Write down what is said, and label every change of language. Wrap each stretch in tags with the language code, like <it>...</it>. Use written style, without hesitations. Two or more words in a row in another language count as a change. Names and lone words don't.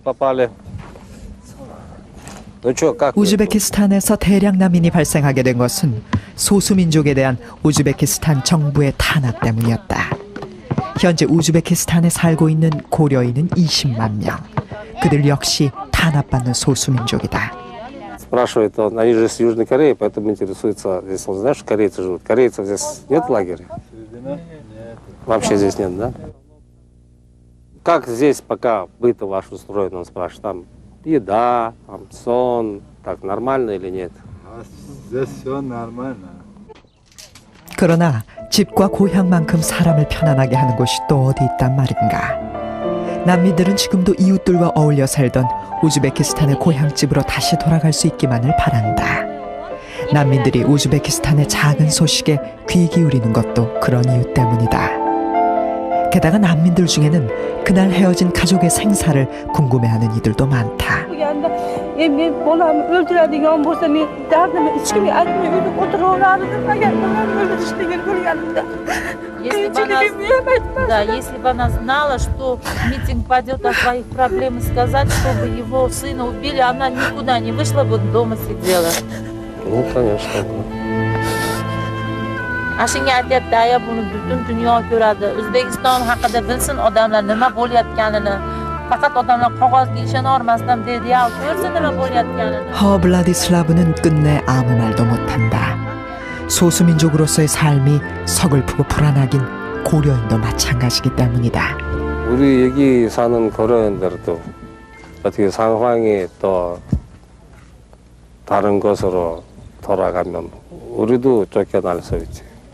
<ko>우즈베키스탄에서 대량 난민이 발생하게 된 것은 소수민족에 대한 우즈베키스탄 정부의 탄압 때문이었다. 현재 우즈베키스탄에 살고 있는 고려인은 20만 명. 그들 역시 탄압받는 소수민족이다.</ko> <ru>Спрашивает он, они же с Южной Кореи, поэтому интересуется, здесь он знает, что корейцы живут. Корейцев здесь нет лагеря? Вообще здесь нет, да? Как здесь пока быт ваш устроен, он спрашивает, там еда, там сон, так нормально или нет? Здесь все нормально.</ru> <ko>그러나 집과 고향만큼 사람을 편안하게 하는 곳이 또 어디 있단 말인가. 난민들은 지금도 이웃들과 어울려 살던 우즈베키스탄의 고향집으로 다시 돌아갈 수 있기만을 바란다. 난민들이 우즈베키스탄의 작은 소식에 귀 기울이는 것도 그런 이유 때문이다. 게다가 난민들 중에는 그날 헤어진 가족의 생사를 궁금해하는 이들도 많다.</ko> <uz>Men bolam o'ldiradigan bo'lsa men dardimni hech kimga aytmay uyda o'tiraverardim agar bolamni o'ldirishligini bilganimda.</uz> <ru>Если бы она знала, что митинг пойдет о своих проблемах сказать, чтобы его сына убили, она никуда не вышла бы, дома сидела. Ну, конечно.</ru> <uz>Ashunga aytyapti, aya buni butun dunyo ko'radi. O'zbekiston haqida bilsin odamlar nima bo'layotganini. Faqat odamlar qog'ozga ishonolmasdan deydi-ya, ko'rsin nima bo'layotganini.</uz> <ko>허블라디슬라브는 끝내 아무 말도 못한다. 소수민족으로서의 삶이 서글프고 불안하긴 고려인도 마찬가지이기 때문이다. 우리 여기 사는 고려인들도 어떻게 상황이 또 다른 곳으로 돌아가면 우리도 쫓겨날 수 있지.</ko>